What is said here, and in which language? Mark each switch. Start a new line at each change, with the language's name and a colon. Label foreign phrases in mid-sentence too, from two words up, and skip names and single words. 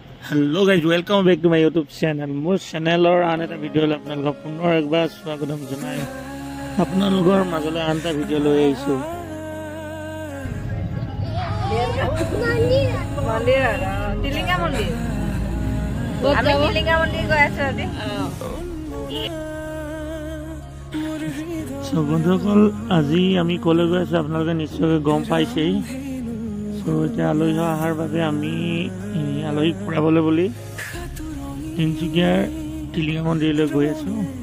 English: hello guys welcome back to my YouTube channel
Assamese: মোৰ চেনেলৰ আন এটা ভিডিও আপোনালোকক পুনৰ একবাৰ স্বাগতম জনাই আপোনালোকৰ মাজলৈ আন এটা ভিডিও লৈ আহিছো মন্দিৰ টিলিঙা মন্দিৰ আমি টিলিঙা মন্দিৰ গৈ আছো আজি সো বন্ধুসকল আজি আমি কলৈ গৈ আছো আপোনালোকে নিশ্চয় গম পাইছেই সো এতিয়া আলহী অহাৰ বাবে আমি আলহী ফুৰাবলৈ বুলি তিনিচুকীয়াৰ টিলিঙা মন্দিৰলৈ গৈ আছো